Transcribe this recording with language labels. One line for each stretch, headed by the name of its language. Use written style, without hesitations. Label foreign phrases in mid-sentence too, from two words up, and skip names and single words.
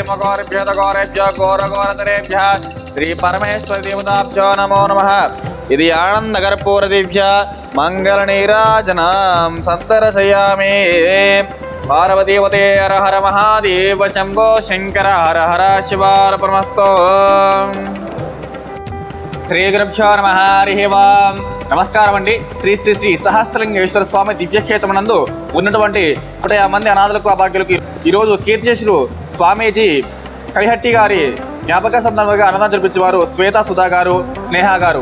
Sanskrit: मघोरेभ्यो घोरघोरतरेभ्यः श्रीपरमेश्वरदेवताभ्यो नमो नमः इति आनन्दकर्पूरदिव्य मङ्गलनीराजनां सन्दर्शयामि। पार्वतीपते हर हर महादेव शंभो शंकर हर हर शिवार्पणमस्तु। श्री गुरुभ्यो नमः। हरिः ओम्.
Telugu: నమస్కారం అండి. శ్రీ శ్రీ శ్రీ సహస్రలింగేశ్వర స్వామి దివ్యక్షేత్రమునందు ఉన్నటువంటి 150 మంది అనాథులకు అభాగ్యులకు ఈరోజు కీర్తిశేషులు స్వామీజీ కలిహట్టి గారి జ్ఞాపక సందర్భంగా అన్నదానం జరిపించేవారు శ్వేతా సుధా గారు, స్నేహ గారు.